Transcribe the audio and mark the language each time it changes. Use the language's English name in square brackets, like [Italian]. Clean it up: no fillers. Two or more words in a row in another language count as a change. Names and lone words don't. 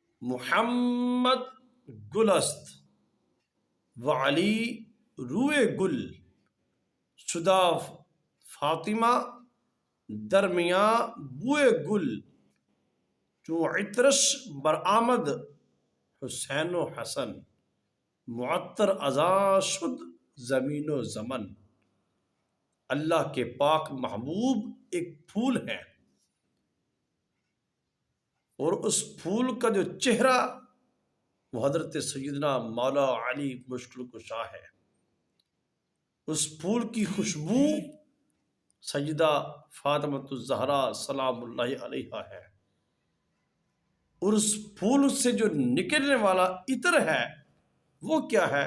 [Persian] محمد گل است و علی روئے گل، شدہ فاطمہ درمیاں بوئے گل، چوں عطرش برآمد حسین و حسن، معطر ازاں شد زمین و زمن۔ [Urdu] اللہ کے پاک محبوب ایک پھول ہے، اور اس پھول کا جو چہرہ وہ حضرت سیدنا مولا علی مشکل کشا ہے۔ اس پھول کی خوشبو سیدہ فاطمۃ الزہرا [Arabic] سلام اللہ علیہا [Urdu] ہے، اور اس پھول سے جو نکلنے والا عطر ہے وہ کیا ہے؟